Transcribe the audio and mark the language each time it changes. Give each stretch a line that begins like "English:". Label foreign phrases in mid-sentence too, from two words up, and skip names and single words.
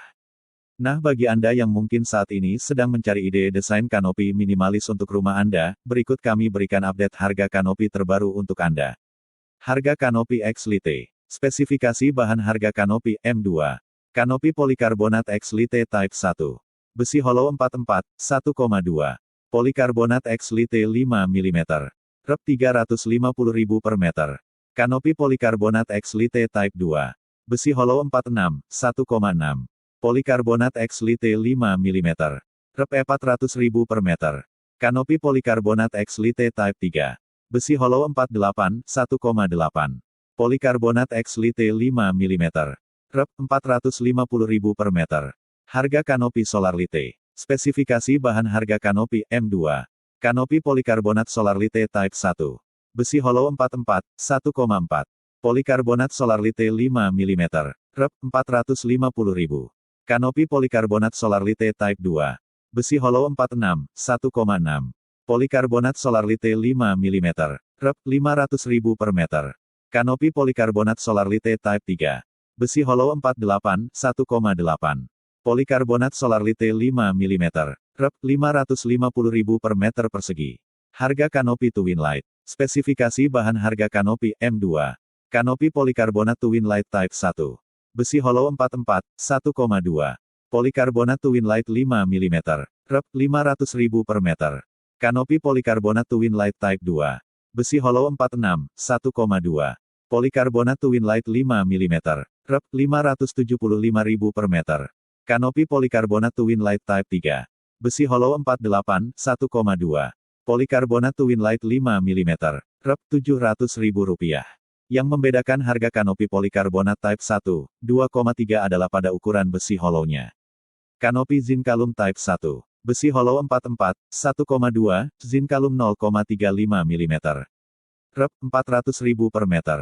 Indonesian: Nah, bagi Anda yang mungkin saat ini sedang mencari ide desain kanopi minimalis untuk rumah Anda, berikut kami berikan update harga kanopi terbaru untuk Anda. Harga kanopi X Lite. Spesifikasi bahan harga kanopi M2. Kanopi polikarbonat X Lite Type 1. Besi Hollow 44, 1,2. Polikarbonat X Lite 5 mm. Rep 350.000 per meter. Kanopi polikarbonat X Lite Type 2. Besi Hollow 46, 1,6. Polikarbonat X Lite 5 mm. Rep 400.000 per meter. Kanopi polikarbonat X Lite Type 3. Besi Hollow 48, 1,8. Polikarbonat X Lite 5 mm. Rep 450.000 per meter. Harga kanopi Solar Lite. Spesifikasi bahan harga kanopi M2. Kanopi polikarbonat Solar Lite Type 1. Besi Hollow 44, 1,4. Polikarbonat Solar Lite 5 mm. Rep 450.000. Kanopi polikarbonat Solar Lite Type 2. Besi Hollow 46, 1,6. Polikarbonat Solar Lite 5 mm. Rep 500.000 per meter. Kanopi polikarbonat Solar Lite Type 3. Besi Hollow 48, 1,8. Polikarbonat Solar Lite 5 mm. Rep 550.000 per meter persegi. Harga kanopi Twin Light. Spesifikasi bahan harga kanopi M2. Kanopi polikarbonat Twin Light Type 1. Besi Hollow 44, 1,2. Polikarbonat Twin Light 5 mm. Rep 500.000 per meter. Kanopi polikarbonat Twin Light Type 2. Besi Hollow 46, 1,2. Polikarbonat Twin Light 5 mm. Rep 575.000 per meter. Kanopi polikarbonat Twin Light Type 3. Besi Hollow 48, 1,2. Polikarbonat Twin Light 5 mm. Rep 700.000 rupiah. Yang membedakan harga kanopi polikarbonat Type 1, 2,3 adalah pada ukuran besi hollow-nya. Kanopi zinkalum Type 1, besi hollow 44, 1,2, zinkalum 0,35 mm. Rep. 400.000 per meter.